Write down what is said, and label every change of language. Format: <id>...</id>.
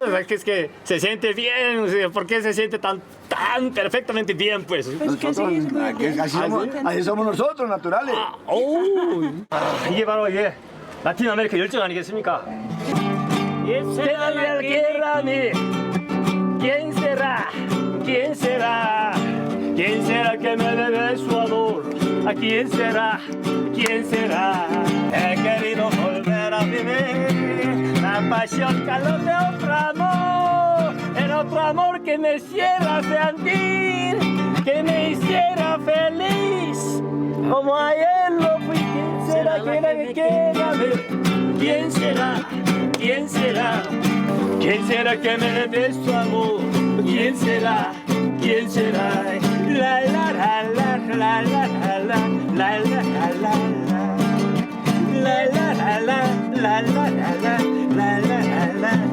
<es>Es que se siente bien, o sea, ¿por qué se siente tan perfectamente bien, pues? Nosotros, así somos nosotros, naturales.</es> <ko>이게 바로 이게 라틴 아메리카 열정 아니겠습니까?</ko> <es>¿Quién será? ¿Quién será? ¿Quién será que me debe su amor? ¿A quién será? ¿Quién será? He querido volver a vivir la pasión, calor de otro amor, el otro amor que me hiciera sentir, que me hiciera feliz, como ayer lo fui. ¿Quién será que quiera ver? ¿Quién será? ¿Quién será? ¿Quién será que me debe su amor? ¿Quién será? ¿Quién será? La la la la la la la la la la la la la la la la la la la la.</es>